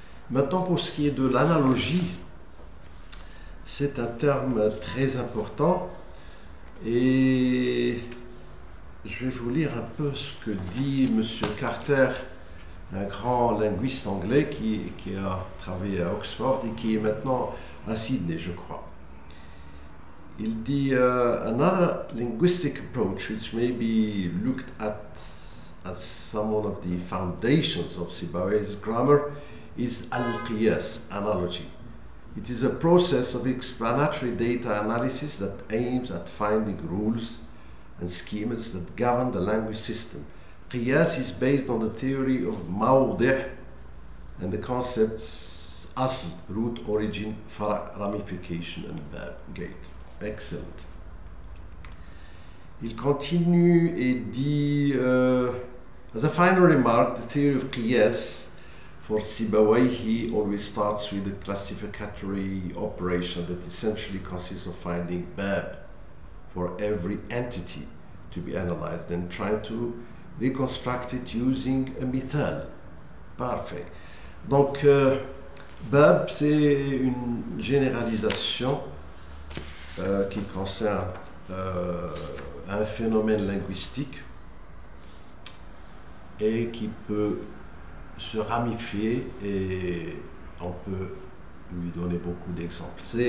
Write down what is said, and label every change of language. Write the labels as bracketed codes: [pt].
[fr] Maintenant, pour ce qui est de l'analogie, c'est un terme très important et je vais vous lire un peu ce que dit M. Carter, un grand linguiste anglais qui a travaillé à Oxford et qui est maintenant à Sydney, je crois. Il dit: [en] another linguistic approach which may be looked at as some of the foundations of Sibawayh's grammar is al-qiyas, analogy. It is a process of explanatory data analysis that aims at finding rules and schemas that govern the language system. Qiyas is based on the theory of mawdi' and the concepts asl, root, origin, fara', ramification and gate. Excellent. [fr] Il continue et dit, [en] as a final remark, the theory of Qiyas for Sibawayhi always starts with a classificatory operation that essentially consists of finding bab for every entity to be analyzed and trying to reconstruct it using a mithal, [fr] Parfait. Donc, Bab, c'est une généralisation qui concerne un phénomène linguistique et qui peut se ramifier et on peut lui donner beaucoup d'exemples.